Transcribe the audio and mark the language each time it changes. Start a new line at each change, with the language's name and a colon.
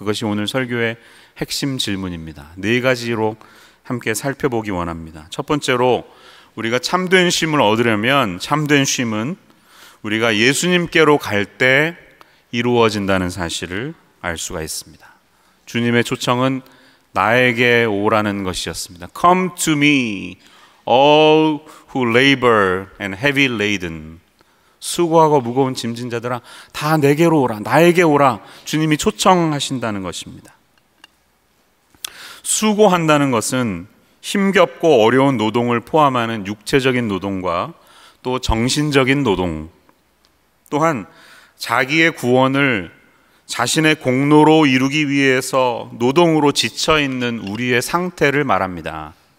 Korean: 그것이 오늘 설교의 핵심 질문입니다. 4가지로 함께 살펴보기 원합니다. 첫 번째로, 우리가 참된 쉼을 얻으려면 참된 쉼은 우리가 예수님께로 갈 때 이루어진다는 사실을 알 수가 있습니다. 주님의 초청은 나에게 오라는 것이었습니다.
English: Come to me, all who labor and heavy laden.
Korean: 수고하고 무거운 짐진 자들아, 다 내게로 오라, 나에게 오라. 주님이 초청하신다는 것입니다. 수고한다는 것은 힘겹고 어려운 노동을 포함하는 육체적인 노동과 또 정신적인 노동, 또한 자기의 구원을 자신의 공로로 이루기 위해서 노동으로 지쳐있는 우리의 상태를 말합니다.